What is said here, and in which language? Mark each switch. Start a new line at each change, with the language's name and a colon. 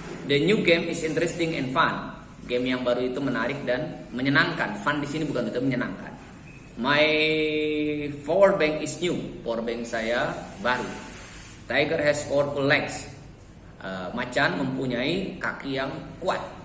English: The new game is interesting and fun.
Indonesian: Game yang baru itu menarik dan menyenangkan. Fun di sini bukan itu menyenangkan.
English: My power bank is new.
Indonesian: Power bank saya baru.
English: Tiger has powerful legs.
Indonesian: Macan mempunyai kaki yang kuat.